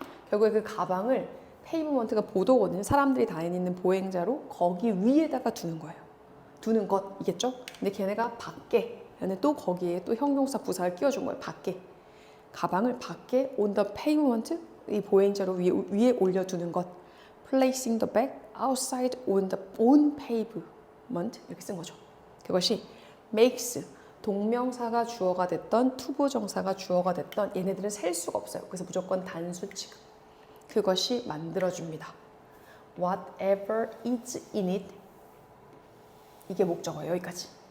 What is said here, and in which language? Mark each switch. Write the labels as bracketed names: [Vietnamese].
[Korean] 결국에 그 가방을 페이브먼트가 보도거든요. 사람들이 다니는 보행자로 거기 위에다가 두는 거예요. 두는 것이겠죠? 근데 걔네가 밖에, 얘네 또 거기에 또 형용사 부사를 끼워준 거예요. 밖에. 가방을 밖에 [English] on the pavement, [Korean] 이 보행자로 위에 올려두는 것. [English] Placing the bag outside on pavement 이렇게 쓴 거죠. [Korean] 그것이 makes, 동명사가 주어가 됐던 투부정사가 주어가 됐던 얘네들은 셀 수가 없어요. 그래서 무조건 단수 취급. 그것이 만들어줍니다. [English] Whatever is in it. [Korean] 이게 목적어예요. 여기까지.